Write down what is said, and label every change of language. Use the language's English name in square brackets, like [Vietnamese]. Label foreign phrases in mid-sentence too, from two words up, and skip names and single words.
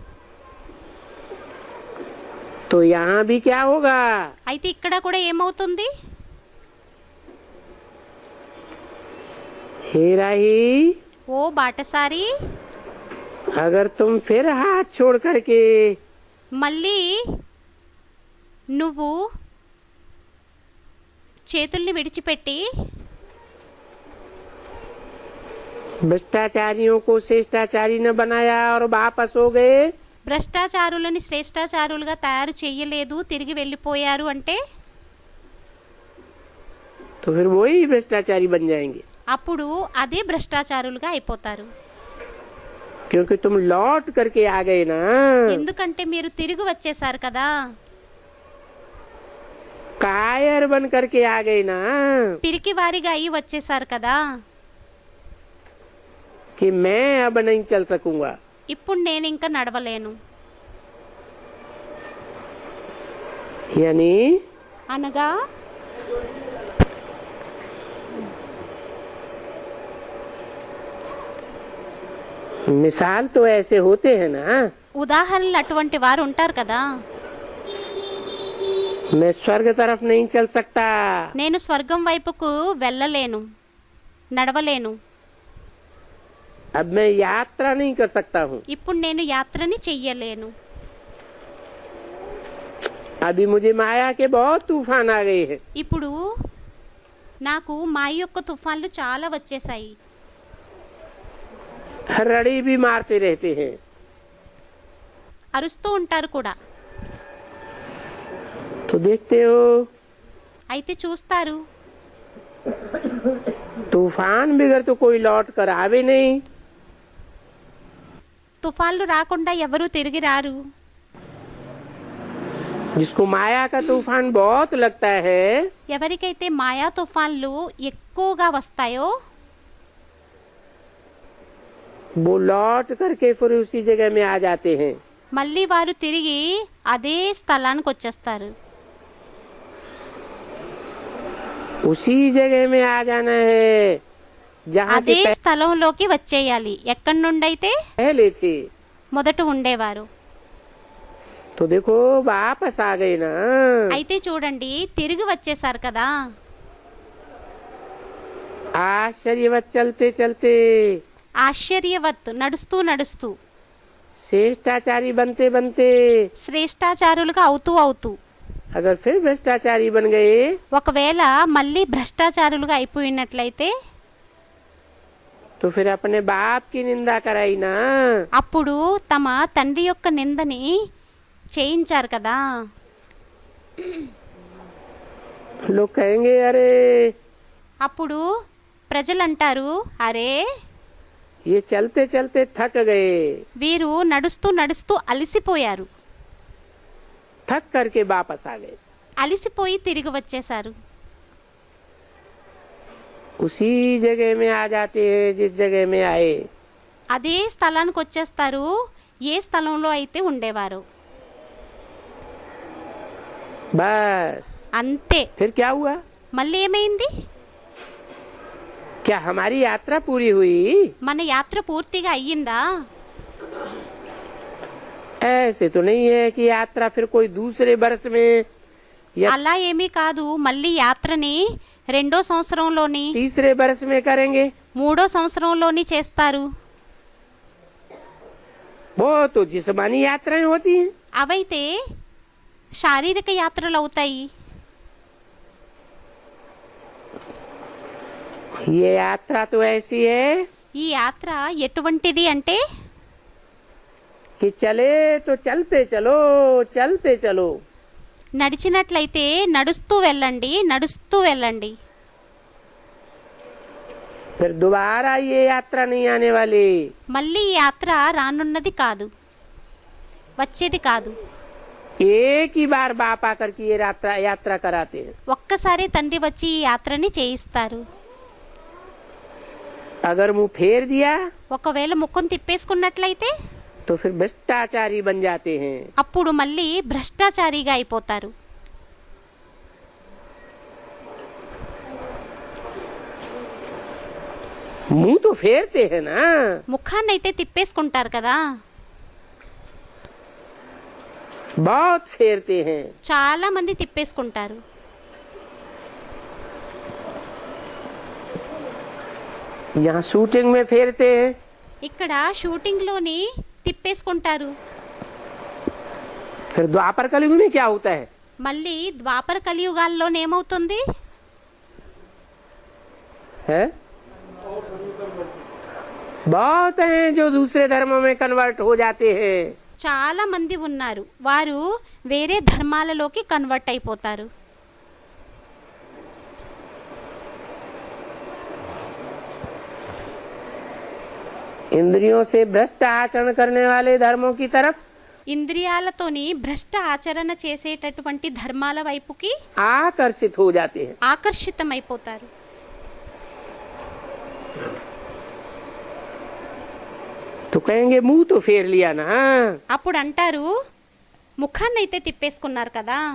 [Hindi] तो यहाँ भी क्या होगा? [Telugu] అయితే ఇక్కడ కూడా ఏమవుతుంది? [Hindi] हे राही, [Telugu] ఓ బాటసారి, [Hindi] अगर तुम फिर हाथ छोड़ करके [Telugu] మళ్ళీ నువ్వు చేతుల్ని విడిచిపెట్టి [Hindi] भ्रष्टाचारियों को श्रेष्ठाचारी न बनाया और वापस हो गए, [Telugu] భ్రష్టాచారులని శ్రేష్టాచారులుగా తయారు చేయలేదు, తిరిగి వెళ్ళిపోయారు అంటే [Hindi] तो फिर वही भ्रष्टाचारी बन जाएंगे। [Telugu] అప్పుడు అదే భ్రష్టాచారులుగా అయిపోతారు। [Hindi] क्योंकि तुम लौट करके आ गए ना। [Telugu] ఎందుకంటే మీరు తిరిగి వచ్చేసారు కదా। [Hindi] कायर बन करके आ गए ना [Telugu] పిరికి వారిగా అయి వచ్చేసారు కదా। [Hindi] कि मैं अब नहीं चल सकूंगा। [Telugu] ఇప్పుడు నేను ఇంకా నడవలేను। [Hindi] यानी [Telugu] అనగా [Hindi] मिसाल तो ऐसे होते हैं ना। [Telugu] ఉదాహరణలు అటువంటి వారు ఉంటారు కదా। [Hindi] मैं स्वर्ग तरफ नहीं चल सकता। [Telugu] నేను స్వర్గం వైపుకు వెళ్ళలేను, నడవలేను। [Hindi] अब मैं यात्रा नहीं कर सकता हूँ। [Telugu] ఇప్పుడు నేను యాత్రని చెయ్యలేను। [Hindi] अभी मुझे माया के बहुत तूफान आ गए हैं। [Telugu] ఇప్పుడు నాకు మాయ యొక్క తుఫాన్లు చాలా వచ్చేసాయి। [Hindi] रड़ी भी मारते रहते हैं। [Telugu] అరుస్తూ ఉంటారు కూడా। [Hindi] तो देखते हो [Telugu] అయితే చూస్తారు, [Hindi] तूफान बिगर तो कोई लौट कर आवे नहीं। [Telugu] తుఫాన్లు రాకుండా ఎవరూ తిరిగి రారు। [Hindi] जिसको माया का तूफान बहुत लगता है, [Telugu] ఎవరికైతే మాయా తుఫాన్లు ఎక్కువగా వస్తాయో [Hindi] वो लौट करके फिर उसी जगह में आ जाते हैं। [Telugu] మళ్ళీ వారు తిరిగి అదే స్థలానికి వచ్చేస్తారు। [Hindi] उसी जगह में आ जाना है जहाँ [Telugu] అదే [Hindi] के [Telugu] స్థలంలోకి వచ్చేయాలి, ఎక్కడి నుండి అయితే [Hindi] पहले थे। [Telugu] మొదట ఉండేవారు। [Hindi] तो देखो वापस आ गए ना। [Telugu] అయితే చూడండి తిరిగి వచ్చేసారు కదా। [Hindi] आश्चर्यवत चलते चलते [Telugu] ఆశ్చర్యవత్ నడుస్తూ నడుస్తూ [Hindi] श्रेष्ठाचारी बनते बनते [Telugu] శ్రేష్టాచారులుగా అవుతూ అవుతూ [Hindi] अगर फिर भ्रष्टाचारी बन गए [Telugu] ఒకవేళ మళ్ళీ భ్రష్టాచారులుగా అయిపోయినట్లయితే [Hindi] तो फिर अपने बाप की निंदा कराई ना। [Telugu] అప్పుడు తమ తండ్రి యొక్క నిందని చేయించారు కదా. [Hindi] लोग कहेंगे अरे [Telugu] అప్పుడు ప్రజలంటారు, అరే [Hindi] ये चलते चलते थक गए, [Telugu] వీరు నడుస్తూ నడుస్తూ అలసిపోయారు, [Hindi] थक करके वापस आ गए। [Telugu] అలసిపోయి తిరిగి వచ్చేశారు. [Hindi] उसी जगह में आ जाते हैं जिस जगह में आए। [Telugu] అదే స్థలానికి వచ్చేస్తారు ఏ స్థలంలో అయితే ఉండేవారు. [Hindi] बस [Telugu] అంతే. [Hindi] फिर क्या हुआ? [Telugu] మళ్ళీ ఏమైంది? [Hindi] क्या हमारी यात्रा पूरी हुई? [Telugu] మన యాత్ర పూర్తిగా అయ్యిందా? [Hindi] ऐसे तो नहीं है कि यात्रा फिर कोई दूसरे वर्ष में या [Telugu] అలా ఏమీ కాదు. మళ్ళీ యాత్రని రెండో సంవత్సరంలోని [Hindi] तीसरे वर्ष में करेंगे। [Telugu] మూడో సంవత్సరంలోని చేస్తారు. [Hindi] वो तो जिस्मानी यात्राएं होती हैं। [Telugu] అవైతే శారీరక యాత్రలు అవుతాయి. [Hindi] ये यात्रा तो ऐसी है [Telugu] ఈ యాత్ర ఎటువంటిది అంటే [Hindi] कि चले तो चलते चलो, चलते चलो। [Telugu] నడిచినట్లయితే నడుస్తూ వెళ్ళండి, నడుస్తూ వెళ్ళండి. [Hindi] फिर दोबारा ये यात्रा नहीं आने वाली। [Telugu] మళ్ళీ ఈ యాత్ర రానున్నది కాదు, వచ్చేది కాదు. [Hindi] एक ही बार बाप आकर के ये यात्रा कराते हैं। [Telugu] ఒక్కసారి తండ్రి వచ్చి ఈ యాత్రని చేయిస్తారు. [Hindi] अगर मुंह फेर दिया [Telugu] ఒకవేళ ముఖం తిప్పేసుకున్నట్లయితే [Hindi] तो फिर भ्रष्टाचारी बन जाते हैं। [Telugu] అప్పుడు మళ్ళీ భ్రష్టాచారిగా అయిపోతారు. [Hindi] मुंह तो फेरते हैं ना। [Telugu] ముఖాన్నైతే తిప్పేసుకుంటారు కదా, [Hindi] बहुत फेरते हैं। [Telugu] చాలా మంది తిప్పేసుకుంటారు. [Hindi] यहाँ शूटिंग में फेरते हैं। [Telugu] ఇక్కడ షూటింగ్లోని తిప్పేసుకుంటారు. [Hindi] फिर द्वापर कलयुग में क्या होता है? [Telugu] మళ్ళీ ద్వాపర కలియుగాల్లోనేమవుతుంది? [Hindi] है बहुत हैं जो दूसरे धर्मों में कन्वर्ट हो जाते हैं। [Telugu] చాలా మంది ఉన్నారు, వారు వేరే ధర్మాలలోకి కన్వర్ట్ అయిపోతారు. [Hindi] इंद्रियों से भ्रष्ट आचरण करने वाले धर्मों की तरफ [Telugu] ఇంద్రియాలతోని భ్రష్ట ఆచరణ చేసేటటువంటి ధర్మాల వైపుకి [Hindi] आकर्षित हो जाते हैं। [Telugu] ఆకర్షితమైపోతారు. [Hindi] तो कहेंगे मुंह तो फेर लिया ना। [Telugu] అప్పుడు అంటారు, ముఖాన్నైతే తిప్పేసుకున్నారు కదా.